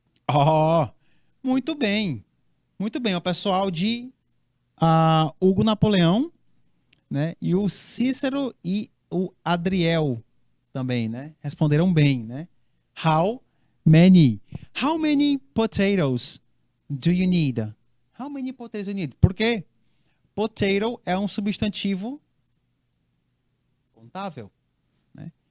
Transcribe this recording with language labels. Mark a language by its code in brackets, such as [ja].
[pt] Oh, muito bem. Muito bem. O pessoal de Hugo Napoleão, né? E o Cícero e o Adriel também, né? Responderam bem, né? [en] How Many. How many potatoes do you need? How many potatoes do you need? [pt] Por quê? Potato é um substantivo contável, né?